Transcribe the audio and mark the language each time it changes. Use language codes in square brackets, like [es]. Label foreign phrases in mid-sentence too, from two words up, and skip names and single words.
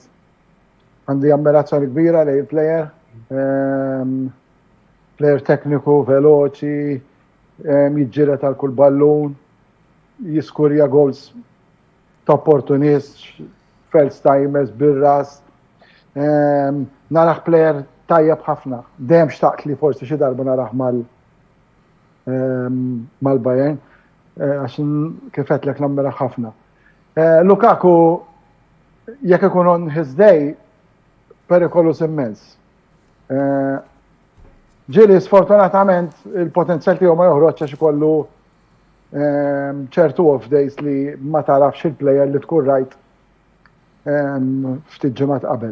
[mt] Għandi ammirazzjoni kbira lej il-plejer, plejer tekniku, veloċi, jiġġieled għal kull ballun, jiskurja goals ta' opportunist, [en] first timers, [mt] birras. Naraħ plejer tajjeb ħafna. Dejjem xtaqt li forsi xi darba naraħ mal-Bayern, għax kif qedlek nammiraħ ħafna. Lukaku, jekk ikun [en] on his day, [mt] perikolus immens. Ġieli sfortunatament il-potenzjal tiegħu ma joħroġ għax ikollu ċertu [en] off days [mt] li ma tarafx il-plejer li tkun rajt ftit ġimgħat qabel.